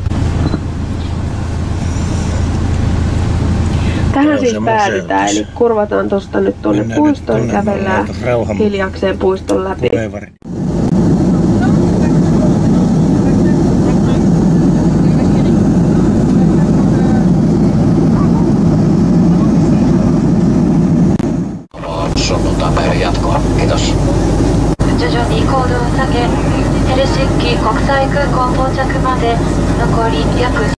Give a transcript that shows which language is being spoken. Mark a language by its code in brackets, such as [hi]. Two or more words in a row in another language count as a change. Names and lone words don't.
[fi] Tähän siis päädytään, eli kurvataan tuosta nyt tuonne puistoon ja kävellään hiljakseen puiston läpi. Sunnuntain jatkoa. Kiitos. [ja] 徐々に高度を下げ、ヘルシンキ国際空港到着まで残り約